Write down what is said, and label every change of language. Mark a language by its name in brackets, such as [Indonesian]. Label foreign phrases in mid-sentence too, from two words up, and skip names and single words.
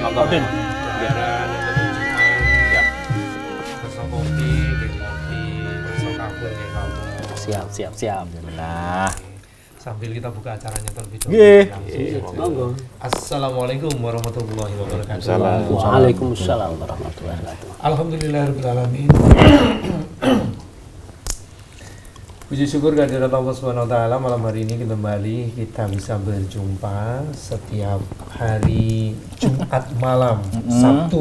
[Indonesian] Udin. [Banjar] Biaran siap. [Indonesian] Rasa kopi, rasa kapur kayak kamu. Siap. Nah, Sambil kita buka acaranya terlebih [Javanese] Nggih. Monggo. [Arabic] السلام عليكم ورحمة الله وبركاته. وعليكم السلام ورحمة الله وبركاته. الحمد لله رب العالمين. [Indonesian] Puji syukur kehadirat Allah [Arabic] سبحانه وتعالى, [Indonesian] malam hari ini kembali kita bisa berjumpa setiap hari Jumat malam, Sabtu.